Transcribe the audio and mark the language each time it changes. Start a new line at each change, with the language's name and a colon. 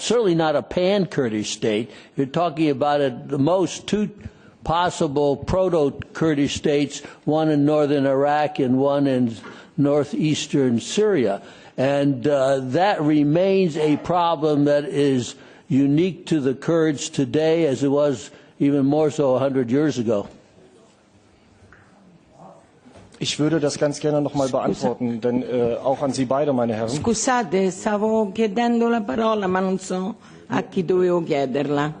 English: Certainly not a pan-Kurdish state. You're talking about at the most 2 possible proto-Kurdish states, one in northern Iraq and one in northeastern Syria. And that remains a problem that is unique to the Kurds today, as it was even more so 100 years ago.
German: Ich würde das ganz gerne noch mal beantworten, denn auch an Sie beide, meine Herren.
Italian: Scusate, stavo chiedendo la parola, ma non so a chi dovevo chiederla.